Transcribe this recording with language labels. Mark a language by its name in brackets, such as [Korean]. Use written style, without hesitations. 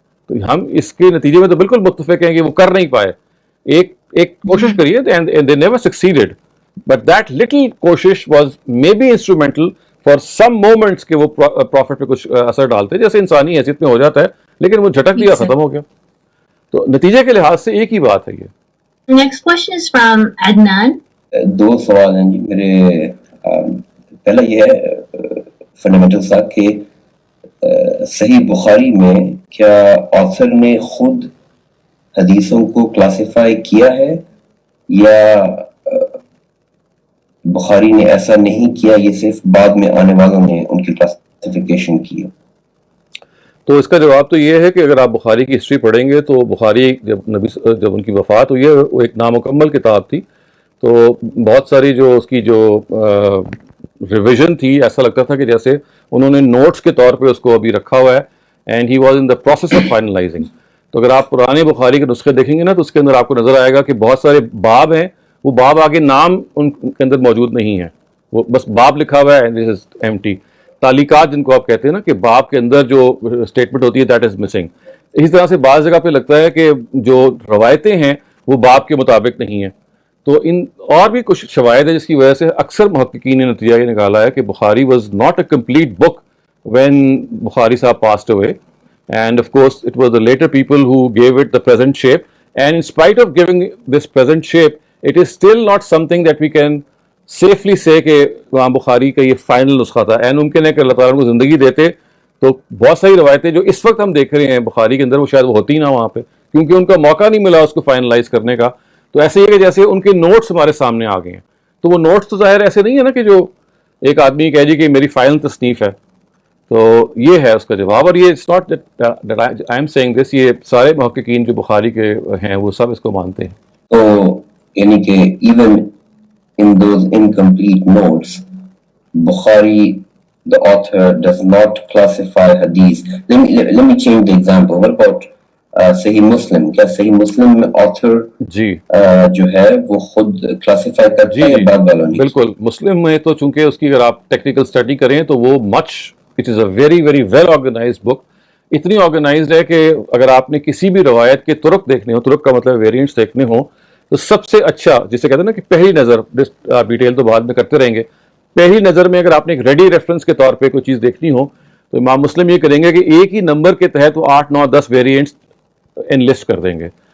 [Urdu] تو ہم اس کے نتیجے میں تو بالکل متفق ہیں کہ وہ کر نہیں پائے. ایک کوشش کریے [English] they never succeeded, but that little [Urdu] کوشش [English] was maybe instrumental for some moments [Urdu] کہ وہ پروفٹ پہ کچھ اثر ڈالتے, جیسے انسانی حیثیت میں ہو جاتا ہے, لیکن وہ جھٹک دیا, ختم ہو گیا. تو نتیجے کے لحاظ سے ایک ہی بات ہے یہ. [English] Next question is from Adnan. [Urdu] دو سوال ہیں جی میرے. پہلا یہ ہے فنڈامنٹل سا کہ صحیح بخاری میں کیا آثر نے خود حدیثوں کو کلاسیفائی کیا ہے, یا بخاری نے ایسا نہیں کیا, یہ صرف بعد میں آنے والوں نے ان کی کلاسیفیکیشن کی ہے؟ تو اس کا جواب تو یہ ہے کہ اگر آپ بخاری کی ہسٹری پڑھیں گے تو بخاری جب ان کی وفات ہوئی ہے وہ ایک نامکمل کتاب تھی, تو بہت ساری جو اس کی جو ریویژن تھی, ایسا لگتا تھا کہ جیسے انہوں نے نوٹس کے طور پہ اس کو ابھی رکھا ہوا ہے, [English] And he was in the process of finalising. [Urdu] تو اگر آپ پرانے بخاری کے نسخے دیکھیں گے نا تو اس کے اندر آپ کو نظر آئے گا کہ بہت سارے باب ہیں, وہ باب آگے نام ان کے اندر موجود نہیں ہے, وہ بس باب لکھا ہوا ہے, [English] This is empty. [Urdu] تعلیقات جن کو آپ کہتے ہیں نا کہ باب کے اندر جو اسٹیٹمنٹ ہوتی ہے [English] That is missing. [Urdu] اسی طرح سے بعض جگہ پہ لگتا ہے کہ جو روایتیں ہیں وہ باب کے مطابق نہیں ہیں. تو ان اور بھی کچھ شواہد ہے جس کی وجہ سے اکثر محققین نے نتیجہ یہ نکالا ہے کہ [English] Bukhari was not a complete book when Bukhari Sahab passed away, and of course it was the later people who gave it the present shape, and in spite of giving this present shape it is still not something that we can safely say [Urdu] کہ امام بخاری کا یہ final نسخہ تھا. And ممکن ہے کہ اللہ تعالیٰ کو زندگی دیتے تو بہت ساری روایتیں جو اس وقت ہم دیکھ رہے ہیں بخاری کے اندر وہ شاید وہ ہوتی نہ وہاں پہ, کیونکہ ان کا موقع نہیں ملا اس کو فائنلائز کرنے کا. تو ایسے ہی کہ جیسے ان کے نوٹس ہمارے سامنے آ گئے ہیں, تو وہ نوٹس تو ظاہر ایسے نہیں ہے نا کہ جو ایک آدمی کہہ جی کہ میری فائنل تصنیف ہے. تو یہ ہے اس کا جواب, اور یہ [English] it's not that I am saying this, [Urdu] یہ سارے محققین جو بخاری کے ہیں وہ سب اس کو مانتے ہیں. تو یعنی کہ [English] Even in those incomplete notes, Bukhari, the author, does not classify hadith. Let me change the example. What about Sahih Muslim? [Urdu] کیا صحیح مسلم میں author جی جو ہے وہ خود کلاسیفائی کرتا ہے یا بعد والوں نے؟ بالکل. مسلم میں تو چونکہ اس کی اگر آپ ٹیکنیکل اسٹڈی کریں تو وہ [English] It is a very very well organized book. [Urdu] اتنی آرگنائزڈ ہے کہ اگر آپ نے کسی بھی روایت کے طرق دیکھنے ہوں, طرق کا مطلب ویریئنٹس دیکھنے ہوں, تو سب سے اچھا جسے کہتے ہیں نا کہ پہلی نظر, ڈیٹیل تو بعد میں کرتے رہیں گے, پہلی نظر میں اگر آپ نے ایک ریڈی ریفرنس کے طور پہ کوئی چیز دیکھنی ہو تو امام مسلم یہ کریں گے کہ ایک ہی نمبر کے تحت وہ 8 9 10 ویریئنٹس انلسٹ کر دیں گے.